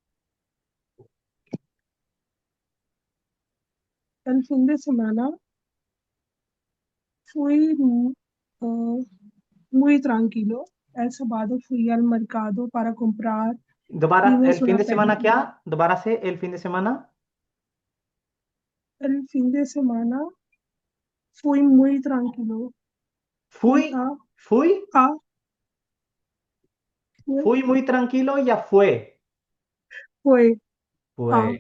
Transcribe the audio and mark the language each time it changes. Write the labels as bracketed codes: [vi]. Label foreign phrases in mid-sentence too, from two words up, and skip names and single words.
[es] El fin de semana fui muy tranquilo. El sábado fui al mercado para comprar. [hi] दोबारा [es] Vimos el fin una de semana क्या, película. [hi] दोबारा से [es] el fin de semana. El fin de semana fui muy tranquilo. fui Ah, fui ah, fui muy tranquilo ya fue fue, fue